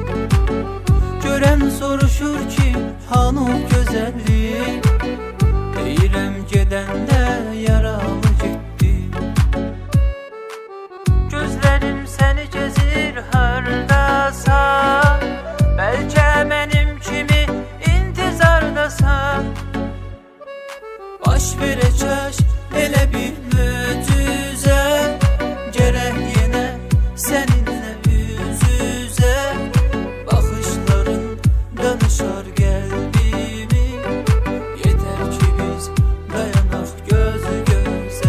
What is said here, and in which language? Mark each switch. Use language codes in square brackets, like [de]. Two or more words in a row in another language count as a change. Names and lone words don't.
[az] Gören soruşur ki han o güzellik, deyirəm gedəndə yaralı gitti. [tr] Gözlerim seni gezir hardasan, belki benim kimi intizardasan. [az] Baş verəcək elə bir möcüzə, gərək yenə səninlə üz-üzə. Baxışların danışar qəlbimi, yetər ki biz dayanaq göz-gözə.